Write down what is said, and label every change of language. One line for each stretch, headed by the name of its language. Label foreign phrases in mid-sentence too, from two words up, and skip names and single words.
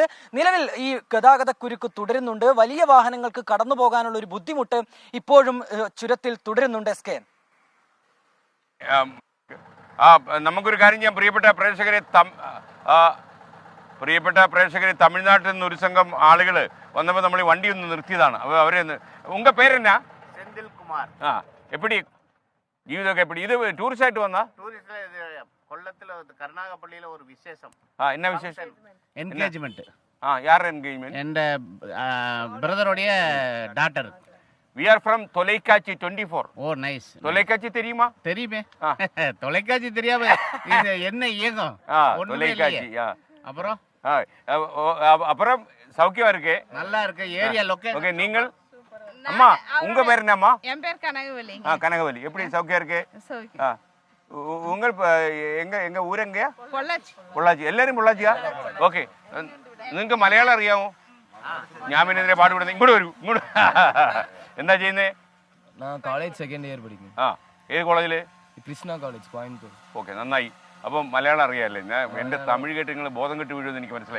Malayalam: നിലവിൽ ഈ ഗതാഗത കുരുക്ക് തുടരുന്നുണ്ട്. വലിയ വാഹനങ്ങൾക്ക് കടന്നു പോകാനുള്ള ഒരു ബുദ്ധിമുട്ട് ഇപ്പോഴും ചുരത്തിൽ തുടരുന്നുണ്ട്. SKN, നമുക്കൊരു കാര്യം ചെയ്യാം. പ്രിയപ്പെട്ട പ്രേക്ഷകരെ, തമിഴ്നാട്ടിൽ നിന്ന് ഒരു സംഘം ആളുകൾ വന്നപ്പോൾ നമ്മൾ ഈ വണ്ടി ഒന്ന് നിർത്തിയതാണ്. അപ്പോൾ അവരെ
Tamil: உங்க பேரென்னா? செந்தில் குமார்.
Malayalam: எப்படி ജീവിതമൊക്കെ எப்படி? ഇത് ടൂറിസ്റ്റ് ആയിട്ട് വന്നാ?
Tamil: கொல்லத்தில் கருநாகப்பள்ளியில் ஒரு விசேஷம். என்ன விசேஷம்? என்கேஜ்மெண்ட். யார் என்கேஜ்மெண்ட்? என் பிரதருடைய டாட்டர்.
English: We are from தொலைக்காட்சி 24.
Tamil: ஓ நைஸ். தொலைக்காட்சி தெரியுமா? தெரியுமே. தொலைக்காட்சி தெரியாம இது என்ன இயக்கம்? தொலைக்காட்சி. அப்புறம் அப்புறம் சௌக்கியமா இருக்கு? நல்லா இருக்கு.
English: area location.
Tamil: ஓகே, நீங்கள் அம்மா உங்க பேர் என்னம்மா? என் பேர் கனகவல்லி. கனகவல்லி. எப்படி சௌக்கியம் இருக்கு? உங்கள் எங்க எங்க ஊர் எங்கயா? பொள்ளாச்சி.
Malayalam: പൊള്ളാച്ചി. എല്ലാവരും പൊള്ളാച്ചിയാ? ഓക്കെ. നിങ്ങൾക്ക് മലയാളം അറിയാമോ? ഞാൻ പിന്നെ ഇതിനെ പാടുപെടുന്നത്. ഇങ്ങോട്ട് വരൂ, ഇങ്ങോട്ട്. എന്താ ചെയ്യുന്നേ?
English: college second year
Malayalam: പഠിക്കുന്നു. ഏത് കോളേജില്? കൃഷ്ണ കോളേജ്, കോയമ്പത്തൂർ. ഓക്കെ, നന്നായി. അപ്പം മലയാളം അറിയാമല്ലേ? ഞാൻ എൻ്റെ തമിഴ് കേട്ട് നിങ്ങൾ ബോധം കെട്ട് വീഴുമെന്ന് എനിക്ക് മനസ്സിലായി.